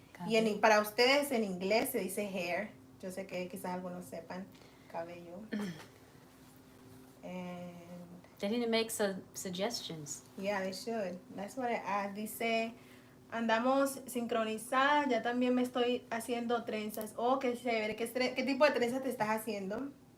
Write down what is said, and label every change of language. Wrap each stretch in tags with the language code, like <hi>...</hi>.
<es>Y para ustedes en inglés se dice hair. Yo sé que quizás algunos sepan. Cabello. And</es> <en>They need to make some suggestions. yeah, they should. That's what I asked.</en> <es>Dice, andamos sincronizadas. Ya también me estoy haciendo trenzas. Oh, qué chévere. ¿Qué tipo de trenzas te estás haciendo?</es>